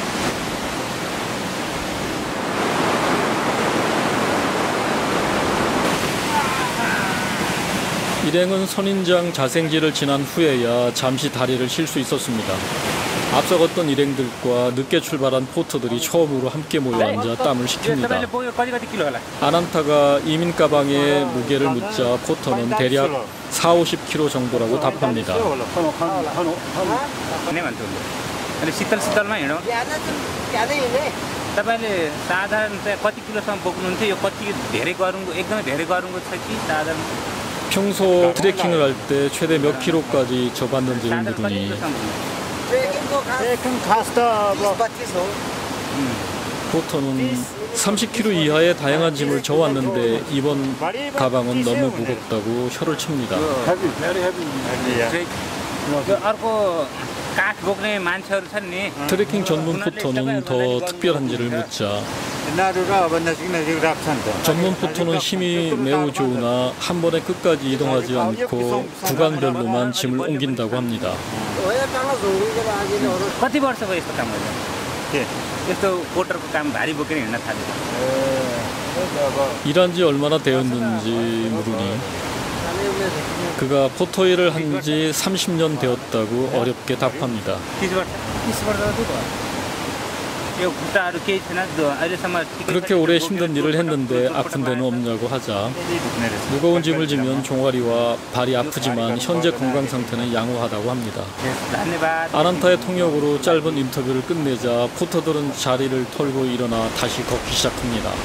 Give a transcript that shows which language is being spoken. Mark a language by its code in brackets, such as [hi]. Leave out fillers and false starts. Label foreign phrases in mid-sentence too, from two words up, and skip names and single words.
[ko] 일행은 선인장 자생지를 지난 후에야 잠시 다리를 쉴 수 있었습니다. 앞서 걷던 일행들과 늦게 출발한 포터들이 처음으로 함께 모여 앉아 땀을 식힙니다. 아난타가 이민 가방의 무게를 묻자 포터는 대략 40-50kg 정도라고 답합니다. [ne] तपाईले साधारण चाहिँ कति किलोसम्म बोक्नुहुन्थ्यो यो कति धेरै गरुङको एकदमै धेरै गरुङको छ कि साधारण [ko] 평소 트레킹을 할 때 최대 몇 킬로까지 접었는지를 물으니 포터는 30kg 이하의 다양한 짐을 져왔는데 이번 가방은 너무 무겁다고 혀를 칩니다. [ne] त्यो अर्को काठ बोक्ने मान्छेहरू छन् नि [ko] 트레킹 전문 포터는 더 특별한지를 묻자 [ne] 나루가 अब नजिक नजिक राख्छ नि त [ko] 전문 포터는 힘이 매우 좋으나 한 번에 끝까지 이동하지 않고 구간별로만 짐을 옮긴다고 합니다. [ne] कति वर्ष भयो यस्तो काम गर्दा के यस्तो पोटरको काम भारी बोकेर हिँड्न थालेको [ko] 일한 지 얼마나 되었는지 물으니 그가 포터 일을 한 지 30년 되었다고 어렵게 답합니다. [ne] 30 वर्ष 30 वर्ष जति भयो यो खुट्टाहरू केही छैन अहिलेसम्म ठिकै छ। [ko] 그렇게 오래 힘든 일을 했는데 아픈 데는 없냐고 하자 무거운 짐을 지면 종아리와 발이 아프지만 현재 건강 상태는 양호하다고 합니다. [ne] धन्यवाद। [ko] 아란타의 통역으로 짧은 인터뷰를 끝내자 포터들은 자리를 털고 일어나 다시 걷기 시작합니다.